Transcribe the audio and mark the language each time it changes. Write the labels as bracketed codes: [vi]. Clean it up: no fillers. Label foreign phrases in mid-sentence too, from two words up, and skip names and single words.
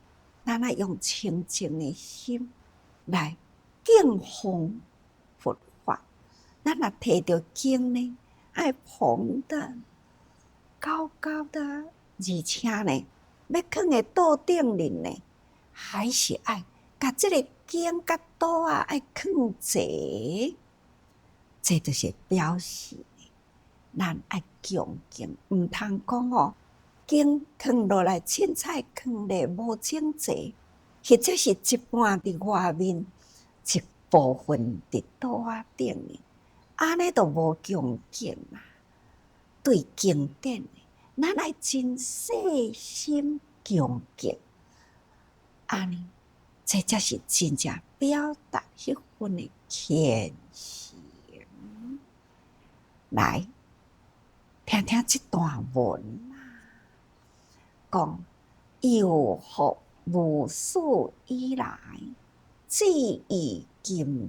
[nan] 咱爱用清净的心来敬奉佛法。咱若摕到经呢，爱捧得高高的，而且呢，要放在桌顶里呢，还是爱甲这个经甲桌啊爱放齐，这就是表示咱爱恭敬，毋通讲哦。经放落来，凊彩放咧无整齐，或者是一半伫外面，一部分伫桌仔顶呢，安尼都无恭敬啊！对经典，咱爱真细心恭敬，安尼这才是真正表达迄份的虔诚。来，听听这段文。讲由学无始以来，至于今